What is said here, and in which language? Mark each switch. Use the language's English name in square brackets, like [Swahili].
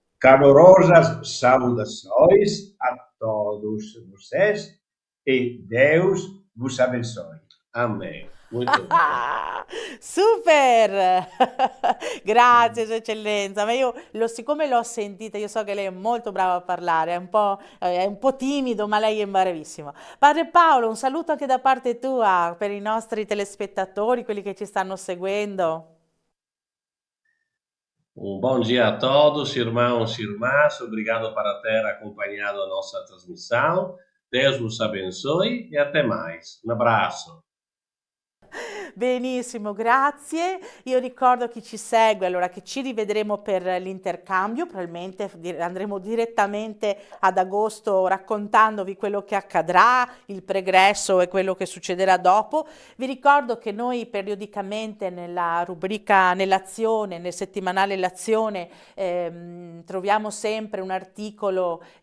[Portuguese] Calorosas saudações a todos vocês e Deus vos abençoe. [Italian] Amen. Molto bene. Super! Grazie Sua Eccellenza, ma siccome l'ho sentita, io so che lei è molto brava a parlare, è un po' timido, ma lei è bravissimo. Padre Paolo, un saluto anche da parte tua per i nostri telespettatori, quelli che ci stanno seguendo. [Portuguese] Bom dia a todos, irmãos e irmãs. Obrigado para ter acompanhado a nossa transmissão. Deus vos abençoe e até mais. [Italian] Un abbraccio. Benissimo, grazie. Io ricordo chi ci segue allora che ci rivedremo per l'intercambio, probabilmente andremo direttamente ad agosto raccontandovi quello che accadrà, il pregresso e quello che succederà dopo. Vi ricordo che noi periodicamente nella rubrica Nell'azione, nel settimanale L'Azione, troviamo sempre un articolo